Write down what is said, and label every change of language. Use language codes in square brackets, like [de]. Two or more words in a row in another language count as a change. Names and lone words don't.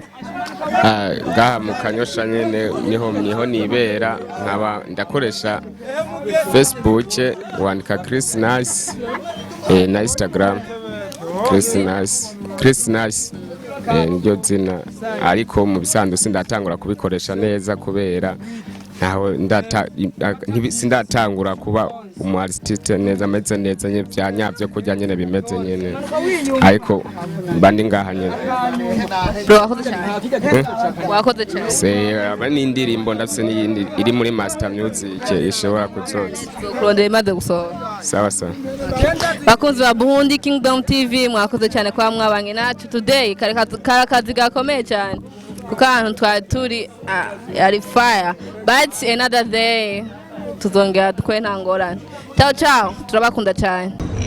[rn] ngaha mu Kanyosha nyene niho nibera nkaba ndakoresha Facebook wandika Chris Nice na Instagram Chris Nice niryo zina ariko mu bisanzwe sindatangura kubikoresha neza kubera naho sindatangura kuba umu artiste neza ameze neza nye vyanyavyo kujya nyene bimeze nyene ariko bandi ngaha nyene bro wakoze cyane se abani indirimbo ndafise n'iyindi iri muri [en] master music [rn] ishobora kuzoza kurondera imaze gusohoka sawa sawa bakunzi ba Burundi Kingdom TV mwakoze cyane kwa mwabanye nacu today karakazi gakomeye cyane kuko ahantu twari turi ari [en] fire but another day [rn] tuzongera dukore nta ngorane [it] ciao ciao [rn] turabakunda cyane